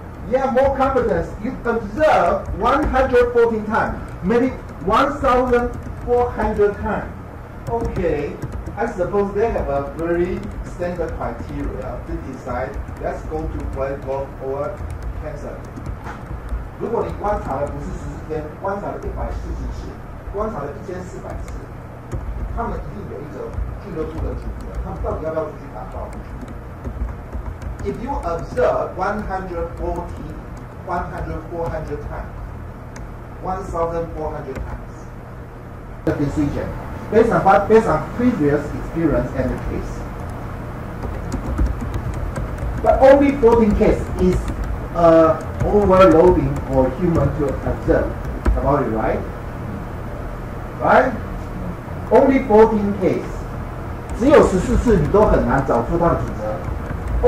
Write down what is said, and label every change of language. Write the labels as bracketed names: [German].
[English] Yeah, more confidence. You observe 114 times, maybe 1,400 times. Okay, I suppose they have a very standard criteria to decide, let's go to play golf or cancel. [Chinese] 如果你观察了不是14天，观察了140次，观察了1400次，他们一定有一个俱乐部的组织，他们到底要不要出去打高尔夫球？ [English] If you observe 140 times, 1,400 times, the decision based on what? Based on previous experience and the case. But only 14 cases is overloading for human to observe about it, right? Right? Only 14 cases. [Chinese] 只有14次你都很难找出它的准则。